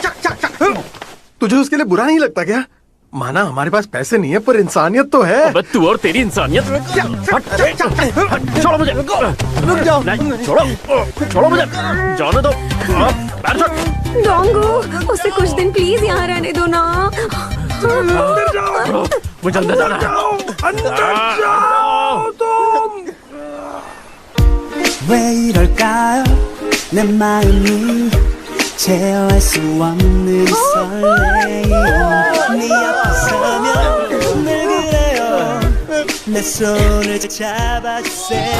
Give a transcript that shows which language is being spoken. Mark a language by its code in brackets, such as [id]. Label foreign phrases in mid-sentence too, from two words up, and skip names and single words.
[hi] तुझे उसके लिए बुरा नहीं लगता क्या? माना हमारे पास पैसे नहीं है, पर इंसानियत तो है। तू और तेरी इंसानियत। छोड़ो मुझे, रुक जाओ। छोड़ो मुझे, जाने दो। डोंगू, उसे कुछ दिन प्लीज यहाँ रहने दो ना। मुझे अंदर जाना है। [ko] 왜 이럴까요? 내 마음이 제어할 수 없는 설레임. 네 앞에 서면 늘 그래요. 내 손을 잡아주세요.